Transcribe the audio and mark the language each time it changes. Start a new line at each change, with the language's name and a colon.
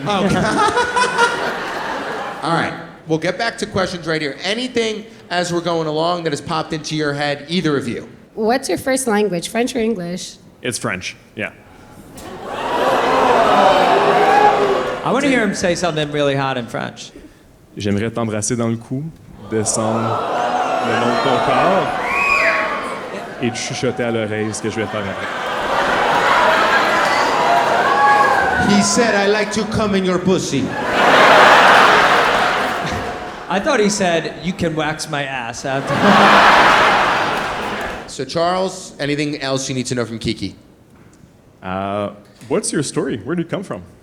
English: Okay. All right. We'll get back to questions right here. Anything as we're going along that has popped into your head, either of you? What's your first language, French or English? It's French. Yeah. I want to hear him say something really hot in French.
French: J'aimerais t'embrasser dans le cou, descendre le long de ton corps et te chuchoter à l'oreille ce que je vais faire avec.
English: He said, I like to come in your pussy. I thought he said, you can wax my ass after. So Charles, anything else you need to know from Kiki? What's your story? Where did you come from?